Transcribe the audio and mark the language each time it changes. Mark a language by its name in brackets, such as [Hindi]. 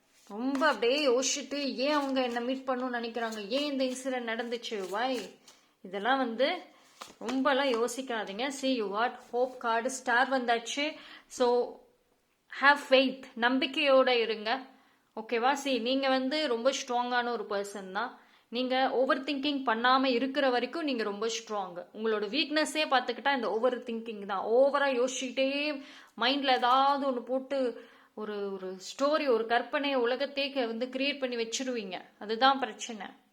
[Tamil] ரொம்ப அப்படியே யோசிச்சுட்டு ஏன் அவங்க என்ன மீட் பண்ணணும்னு நினைக்கிறாங்க, ஏன் இந்த இன்சிடென்ட் நடந்துச்சு, வை, இதெல்லாம் வந்து ரொம்பலாம் யோசிக்காதீங்க. [English] See, you got hope card, [Tamil] star வந்தாச்சு. [English] so have faith, [Tamil] நம்பிக்கையோட இருங்க. ஓகேவா? நீங்க வந்து ரொம்ப ஸ்ட்ராங்கான ஒரு பர்சன் தான். நீங்க ஓவர் திங்கிங் பண்ணாம இருக்கிற வரைக்கும் நீங்க ரொம்ப ஸ்ட்ராங். உங்களோட வீக்னஸே பார்த்துக்கிட்டா இந்த ஓவர் திங்கிங் தான். ஓவரா யோசிச்சுட்டே மைண்ட்ல ஏதாவது ஒன்று போட்டு ஒரு ஒரு ஸ்டோரி, ஒரு கற்பனையை உலகத்தையே வந்து கிரியேட் பண்ணி வச்சிருவீங்க. அதுதான் பிரச்சனை.